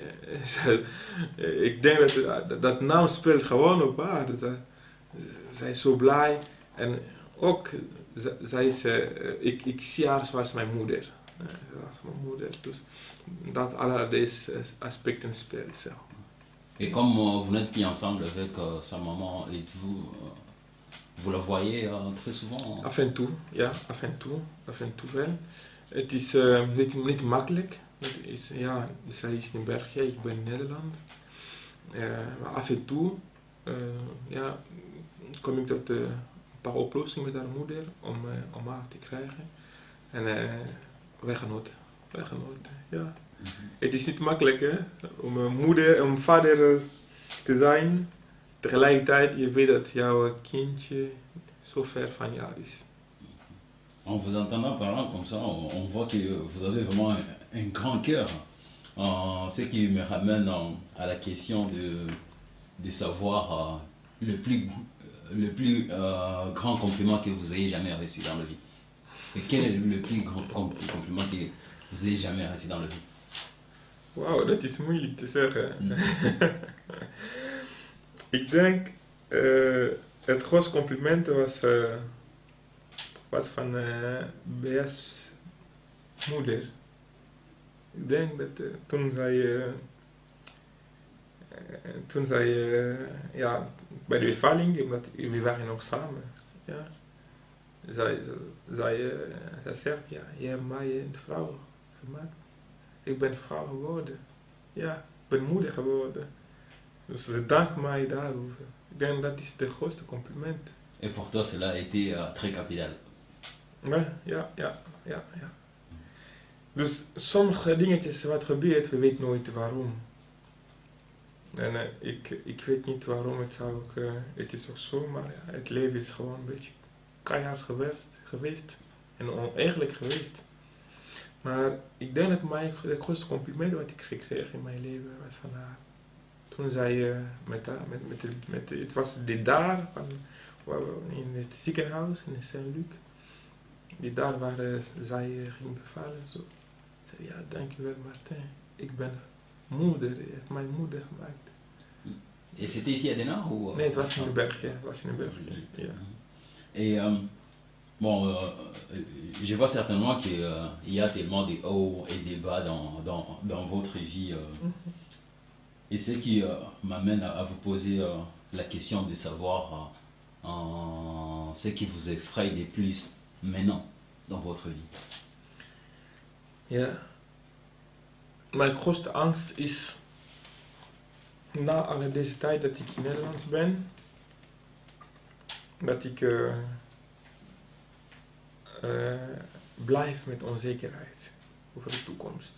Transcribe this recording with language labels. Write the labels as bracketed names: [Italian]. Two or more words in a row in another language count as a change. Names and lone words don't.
[Dutch] Ik denk dat naam speelt gewoon op haar. Zij is zo blij. En ook, zij is, ik zie haar zoals mijn moeder. Dus dat alle deze aspecten speelt. Zo. [French] Et comme vous n'êtes plus ensemble avec sa maman, et vous la voyez très souvent? [Dutch] Af en toe, ja, af en toe wel. Het is niet makkelijk. Zij is in België, ik ben in Nederland. Maar af en toe kom ik tot een paar oplossingen met haar moeder om haar te krijgen. En wij gaan nooit. Ja. Het is niet makkelijk hè, om vader te zijn. Tegelijkertijd, je weet dat jouw kindje zo ver van jou is. [French] En vous entendant parlant comme ça, on voit que vous avez vraiment un grand cœur. Ce qui me ramène à la question de savoir le plus grand compliment que vous ayez jamais reçu dans la vie. Et quel est le plus grand compliment que vous ayez jamais reçu dans la vie? [Dutch] Wauw, dat is moeilijk te zeggen. Ik denk, het grootste compliment was van Bea's moeder. Ik denk dat toen zij bij de bevalling, omdat we waren nog samen, ja, zij zegt, ja, je hebt mij een vrouw gemaakt. Ik ben vrouw geworden. Ja, ik ben moeder geworden. Dus ze dankt mij daarover. Ik denk dat is de grootste compliment. [French] Et pour toi, cela a été très capital. [Dutch] Ja. Dus sommige dingetjes wat gebeurt, we weten nooit waarom. En ik weet niet waarom het is ook zo, maar ja, het leven is gewoon een beetje keihard geweest en oneerlijk geweest. Maar ik denk dat het grootste compliment wat ik gekregen in mijn leven was van haar. Toen zij het was de dag in het ziekenhuis in Saint-Luc. Die dag waar zij ging bevallen. Zo. Zei, ja, dankjewel Martin. Ik ben moeder, je hebt mijn moeder gemaakt. [French] Et c'était ici à Denain ou? [Dutch] Nee, het was in België. Ja. [French] Et bon, je vois certainement qu'il y a tellement de hauts et de bas dans votre vie. Et ce qui m'amène à vous poser la question de savoir ce qui vous effraie le plus maintenant dans votre vie. [Dutch] Ja. Mijn grootste angst is, na alle deze tijd dat ik in Nederland ben, dat ik blijf met onzekerheid over de toekomst.